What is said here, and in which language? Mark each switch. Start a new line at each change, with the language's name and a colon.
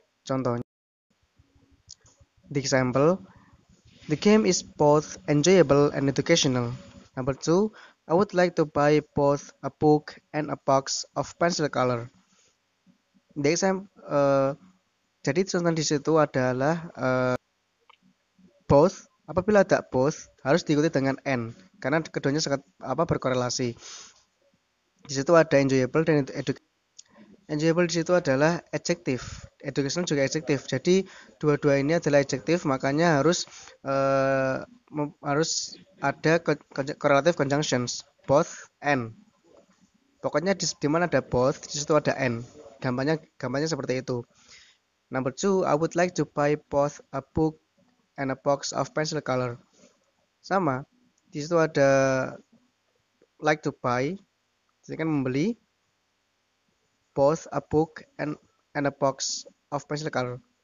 Indonesian: Contohnya,
English: the example, the game is both enjoyable and educational. Number 2, I would like to buy both a book and a box of pencil color. The example,
Indonesian: jadi contoh di situ adalah both. Apabila ada both, harus diikuti dengan and, karena keduanya sangat berkorelasi. Di situ ada enjoyable dan enjoyable di situ adalah adjective, education juga adjective. Jadi dua-dua ini adalah adjective, makanya harus ada correlative conjunctions both and. Pokoknya di mana ada both, di situ ada and. Gampangnya seperti itu.
English: Number 2, I would like to buy both a book and a box of pencil color.
Indonesian: Sama, di situ ada
English: like to buy,
Indonesian: jadi kan membeli,
English: both a book and a box of pencil color.